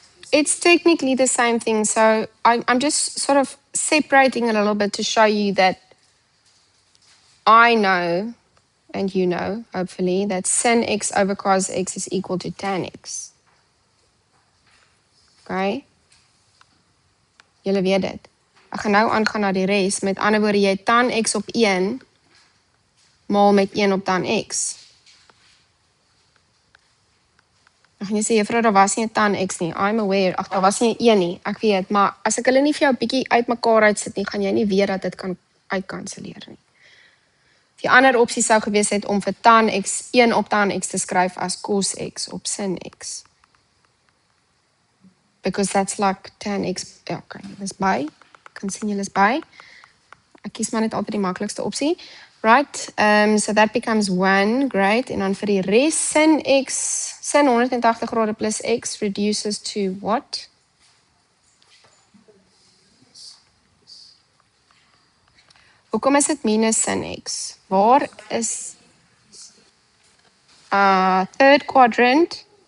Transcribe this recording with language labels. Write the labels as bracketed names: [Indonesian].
[English] it's technically the same thing. So I'm just sort of separating it a little bit to show you that I know, and you know, hopefully, that sin x over cos x is equal to tan x. [Afrikaans] Okay? Julle weet dit. Ek gaan nou aangaan na die res. Met ander woorde, jy tan x op 1 maal met 1 op tan x. Dan gaan jy sê, juffrou, daar was nie 'n tan x nie. [English] I'm aware. [Afrikaans] Ag, daar was nie 'n 1 nie. Ek weet, maar as ek hulle nie vir jou 'n bietjie uitmekaar uitsit nie, gaan jy nie weet dat dit kan uitkanselleer nie. Die ander opsie sou gewees het om vir tan x 1 op tan x te skryf as cos x op sin x. [English] Because that's like tan x. [Afrikaans] Ja, okay, dis by. Kan sien julle is by. Ek kies maar net altyd die maklikste opsie. [English] Right, so that becomes 1, great. [Afrikaans] En dan vir die res, sin x, sin 180 grade plus x [English] reduces to what? [Afrikaans] Hoekom is dit minus sin x? Waar is third quadrant?